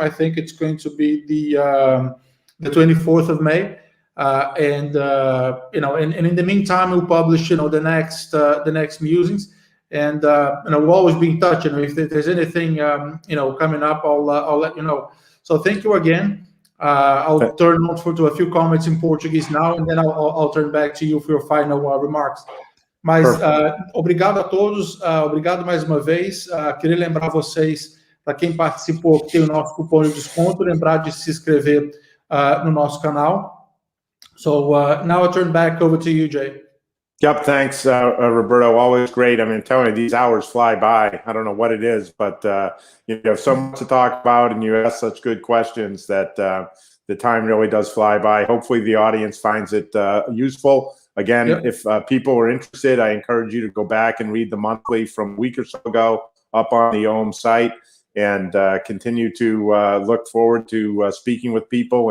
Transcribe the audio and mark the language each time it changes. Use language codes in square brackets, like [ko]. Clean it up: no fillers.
[en] I think it's going to be the 24th of May, and in the meantime, we'll publish the next musings, and we'll always be in touch. If there's anything coming up, I'll let you know. So thank you again. I'll turn to a few comments in Portuguese now, and then I'll turn back to you for your final remarks. [pt] Mas obrigado a todos, obrigado mais uma vez. Queria lembrar vocês, para quem participou, que tem o nosso cupom de desconto, lembrar de se inscrever no nosso canal. [en] So now I turn back over to you, Jay. Yep, thanks, Roberto. Always great. I mean, telling you, these hours fly by. I don't know what it is, but you have so much to talk about, and you ask such good questions that the time really does fly by. Hopefully, the audience finds it useful. Again, if people are interested, I encourage you to go back and read the monthly from a week or so ago up on the OHM site, and continue to look forward to speaking with people.